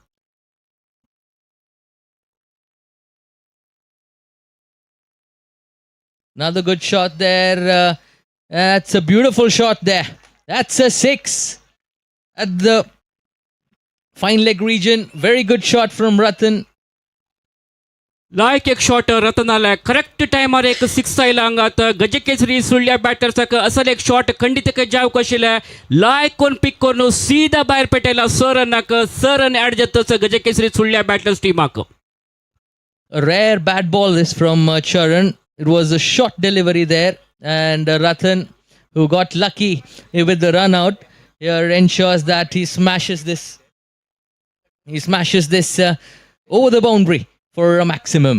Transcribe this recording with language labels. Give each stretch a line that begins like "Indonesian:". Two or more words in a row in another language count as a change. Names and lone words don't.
English: Another good shot there. That's a beautiful shot there. That's a 6 at the fine leg region. Very good shot from Ratan.
Konkani: लायक एक शॉट रतन आला करेक्ट टायमार एक 6 आयला हांगात गजकेसरी सुळ्या बॅटर्साक असल एक शॉट खंडित जावक आशिल्ले लायक कोण पिक करून सीधा भायर पेटयला स रन ऍड जातस गजकेसरी सुळ्या बॅटर्स टीमाक.
English: A rare bat ball this from Charan. It was a short delivery there, and Ratan, who got lucky with the run out, here ensures that he smashes this. He smashes this over the boundary for a maximum.